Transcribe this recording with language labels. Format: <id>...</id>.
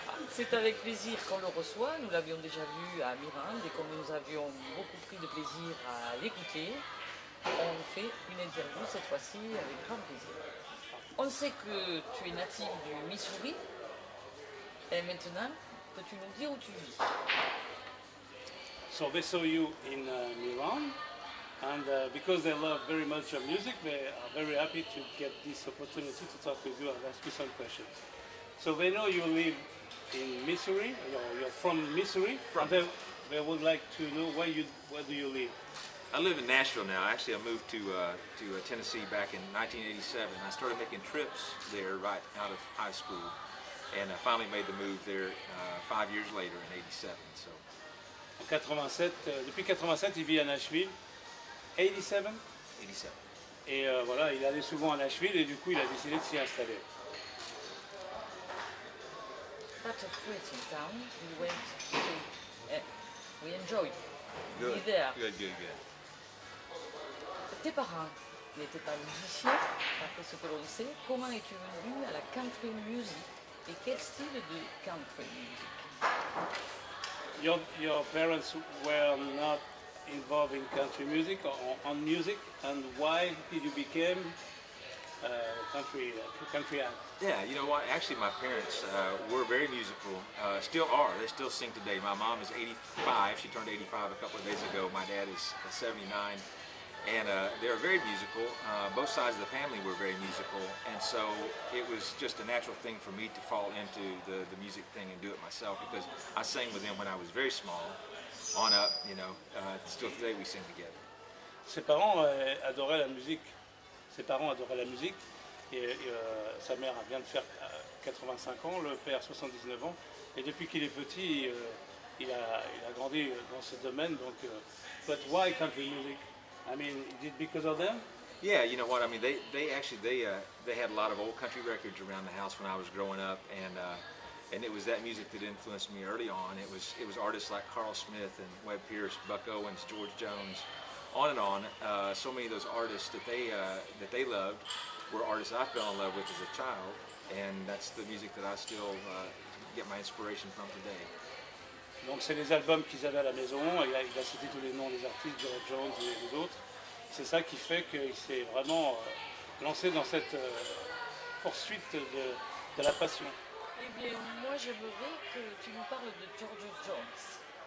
<fr>C'est avec plaisir qu'on le reçoit. Nous l'avions déjà vu à Mirande et comme nous avions beaucoup pris de plaisir à l'écouter, on fait une interview cette fois-ci avec grand plaisir. On sait que tu es natif du Missouri et maintenant, peux-tu nous dire où tu vis?</fr> <en>So they saw you in Milan, and because they love very much your music, they are very happy to get this opportunity to talk with you and ask you some questions. So they know you live in Missouri, you're from Missouri, and they would like to know where do you live? I live in Nashville now. Actually, I moved to Tennessee back in 1987. I started making trips there right out of high school, and I finally made the move there 5 years later in '87. So.</en> <fr>En 87, depuis 87, il vit à Nashville. 87? 87. Et voilà, il allait souvent à Nashville et du coup, il a décidé de s'y installer.</fr> <en>That's a pretty town. We went to, we enjoyed. Good. There. Good.</en> <fr>Tes parents n'étaient pas musiciens, après ce que l'on sait. Comment es-tu venu à la country music et quel style de country music?</fr> <en>Your parents were not involved in country music or on music, and why did you become country act? Yeah, you know what? Actually, my parents were very musical. Still are. They still sing today. My mom is 85. She turned 85 a couple of days ago. My dad is 79. And they were very musical. Both sides of the family were very musical, and so it was just a natural thing for me to fall into the music thing and do it myself because I sang with them when I was very small, on up, you know. Still today we sing together.</en> <fr>Ses parents adoraient la musique. Ses parents adoraient la musique et sa mère vient de faire 85 ans, le père 79 ans, et depuis qu'il est petit, il a grandi dans ce domaine.</fr> <en>Donc, but why country music? I mean, is it because of them? Yeah, you know what? I mean, they had a lot of old country records around the house when I was growing up, and it was that music that influenced me early on. It was artists like Carl Smith and Webb Pierce, Buck Owens, George Jones, on and on. So many of those artists that they loved were artists I fell in love with as a child, and that's the music that I still get my inspiration from today.</en> <fr>Donc c'est les albums qu'ils avaient à la maison, il a cité tous les noms des artistes, George Jones et d'autres. C'est ça qui fait qu'il s'est vraiment lancé dans cette poursuite de la passion. Eh bien, moi j'aimerais que tu nous parles de George Jones.</fr>